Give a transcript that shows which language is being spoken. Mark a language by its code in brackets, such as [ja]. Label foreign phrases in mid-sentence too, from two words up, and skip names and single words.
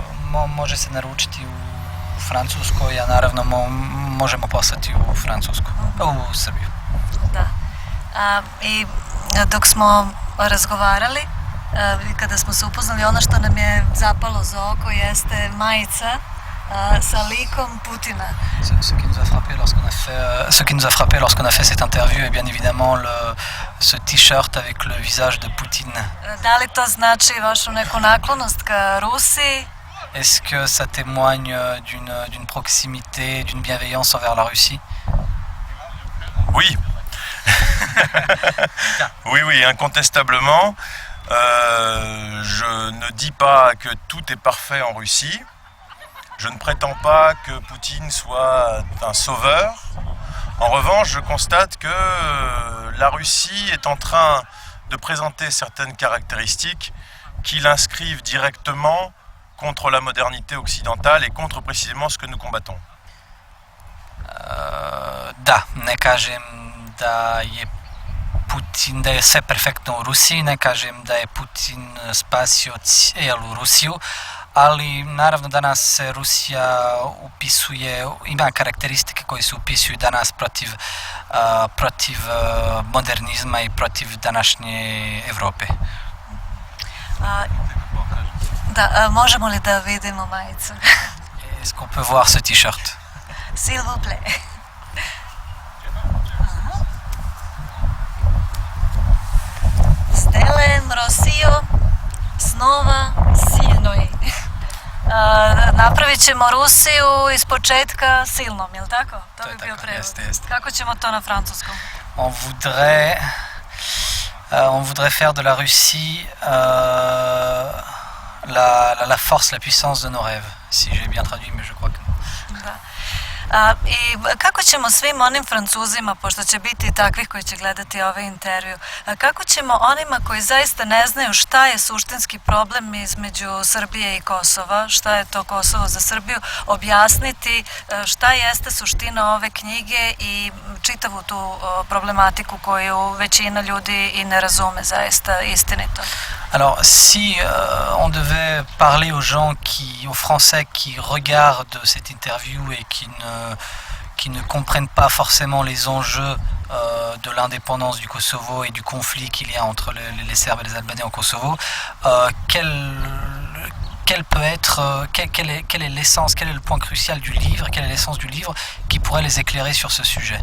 [sr] Može se naručiti u Francuskoj, a naravno možemo poslati u Francusku, u Srbiju. Da. I dok smo razgovarali, kada smo se upoznali, ono što nam je zapalo za oko jeste majica sa likom Putina. [fr] Ce qui nous a frappé lorsqu'on a fait cette interview est bien évidemment ce t-shirt avec le visage de Poutine. [sr] Da li to znači vašu neku naklonost ka Rusiji? [fr] Est-ce que ça témoigne d'une proximité, d'une bienveillance envers la Russie? Oui. Oui, incontestablement. Je ne dis pas que tout est parfait en Russie. Je ne prétends pas que Poutine soit un sauveur. En revanche, je constate que la Russie est en train de présenter certaines caractéristiques qui l'inscrivent directement contre la modernité occidentale et contre précisément ce que nous combattons. [sr] Da, ne kažem da je Putin, da je sve perfektno u Rusiji, ne kažem da je Putin spasio cijelu Rusiju, ali naravno danas se Rusija upisuje, ima karakteristike koje se upisuju danas protiv modernizma i protiv današnje Evrope. Da, možemo li da vidimo majicu? [fr] Est-ce qu'on peut voir ce t-shirt? S'il vous plaît. [ru] Сделаем Россию снова сильной. [sr] Napravit ćemo Rusiju iz početka silnom, je li tako? To bi bio prevod. Jeste. Kako ćemo to na francuskom? [fr] On voudrait faire de la Russie la force, la puissance de nos rêves, si j'ai bien traduit, mais je crois que non. [sr] Da. I kako ćemo svim onim Francuzima, pošto će biti takvih koji će gledati ovaj intervju, kako ćemo onima koji zaista ne znaju šta je suštinski problem između Srbije i Kosova, šta je to Kosovo za Srbiju, objasniti šta jeste suština ove knjige i čitavu tu problematiku koju većina ljudi i ne razume zaista istinito. [fr] Alors, si on devait parler aux Français qui regardent cette interview et qui ne comprennent pas forcément les enjeux de l'indépendance du Kosovo et du conflit qu'il y a entre les Serbes et les Albanais au Kosovo, quelle est l'essence, quel est le point crucial du livre, quelle est l'essence du livre qui pourrait les éclairer sur ce sujet?